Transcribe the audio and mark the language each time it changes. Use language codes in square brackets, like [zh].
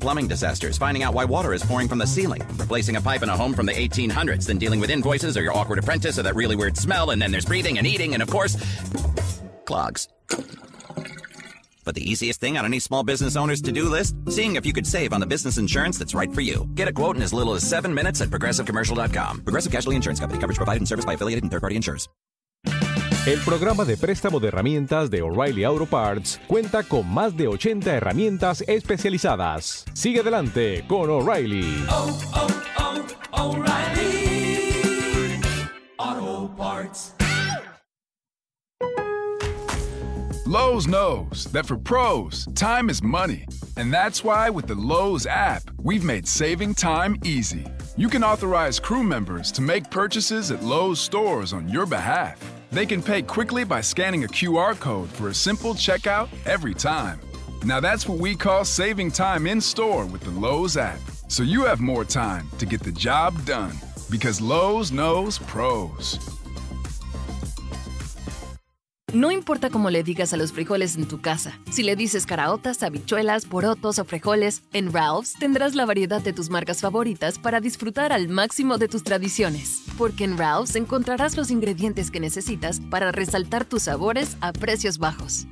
[en] plumbing disasters, finding out why water is pouring from the ceiling, replacing a pipe in a home from the 1800s, then dealing with invoices or your awkward apprentice or that really weird smell, and then there's breathing and eating and, of course, clogs. But the easiest thing on any small business owner's to-do list? Seeing if you could save on the business insurance that's right for you. Get a quote in as little as 7 minutes at ProgressiveCommercial.com. Progressive Casualty Insurance Company. Coverage provided and serviced by affiliated and third-party insurers. [es] El programa de préstamo de herramientas de O'Reilly Auto Parts cuenta con más de 80 herramientas especializadas. Sigue adelante con O'Reilly. Oh, oh, oh, O'Reilly Auto Parts. [en] Lowe's knows that for pros, time is money. And that's why with the Lowe's app, we've made saving time easy. You can authorize crew members to make purchases at Lowe's stores on your behalf. They can pay quickly by scanning a QR code for a simple checkout every time. Now that's what we call saving time in store with the Lowe's app. So you have more time to get the job done. Because Lowe's knows pros. [es] No importa cómo le digas a los frijoles en tu casa. Si le dices caraotas, habichuelas, porotos o frijoles, en Ralph's tendrás la variedad de tus marcas favoritas para disfrutar al máximo de tus tradiciones. Porque en Ralph's encontrarás los ingredientes que necesitas para resaltar tus sabores a precios bajos.